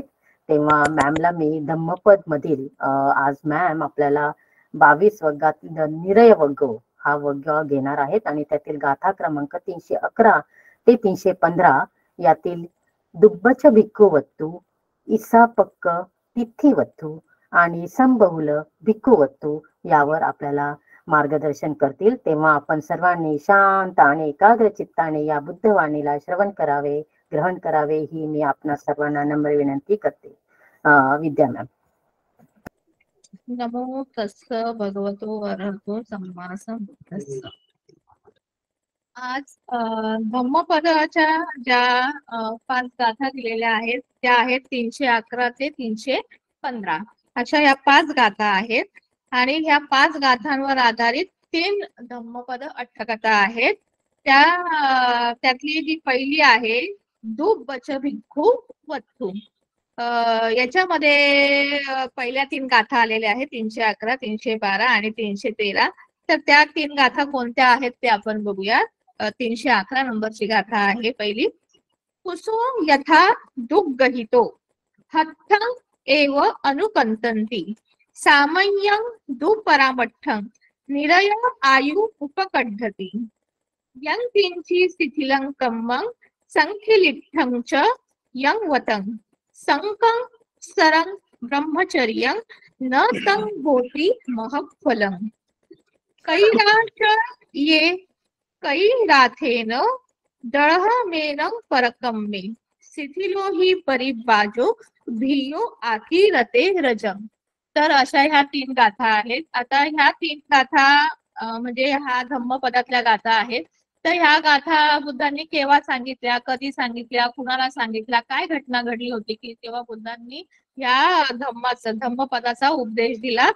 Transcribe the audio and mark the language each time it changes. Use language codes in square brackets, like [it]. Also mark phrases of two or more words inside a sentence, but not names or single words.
[mr] तेव्हा मॅमला मी धम्मपद मधील आज मॅम आपल्याला 22 वग्गातील निरय वग्ग हा वग्ग घेणार आहेत आणि त्यातील गाथा क्रमांक 311 ते 315 यातील दुब्बच भिक्खुवत्तू, इसापक्क तिथीवत्तू आणि संबहुल भिक्खुवत्तू यावर आपल्याला मार्गदर्शन करतील. तेव्हा आपण सर्वांनी शांत आणि एकाग्र चित्ताने या बुद्धवाणीला श्रवण करावे, ग्रहण करावे ही मी आपणा सर्वांना नम्र विनंती करते. विद्या मॅम. [pi] नमो तस्स भगवतो अरहतो सम्मा संबुद्धस्स. [mr] आज धम्मपदाच्या ज्या 5 गाथा दिलेल्या आहेत त्या आहेत 311 ते 315 अशा या 5 गाथा आहेत. आणि ह्या 5 गाथांवर आधारित 3 धम्मपद अट्टकथा आहेत. त्यातली जी पहिली आहे दुब्बच भिक्खू वत्थू. याच्यामध्ये पहिल्या 3 गाथा आलेल्या आहेत 311, 312 आणि 313. तर त्या 3 गाथा कोणत्या आहेत ते आपण बघूया. 311 नंबरची गाथा आहे पहिली. [pi] कुसो यथा दुग्गहितो हत्थं एव अनुकंतन्ति सामय्यं दुपरामठ्ठं निरय आयु उपकड्ढति यं किंचि शिथिलं कम्मं संखिलिट्ठं च यं वतं संकं सरं ब्रह्मचर्यं न तं भोति महफलं कैराच ये कैराथेन दळहमेनं परकं मे शिथिलो हि परिबाजो भियो आकिरते रजम. [mr] तर अशा ह्या 3 गाथा आहेत. आता ह्या 3 गाथा म्हणजे ह्या धम्मपदातल्या गाथा आहेत. तर ह्या गाथा बुद्धांनी केव्हा सांगितल्या, कधी सांगितल्या, कुणाला सांगितल्या, काय घटना घडली होती की तेव्हा बुद्धांनी या धम्मपदाचा उपदेश दिला.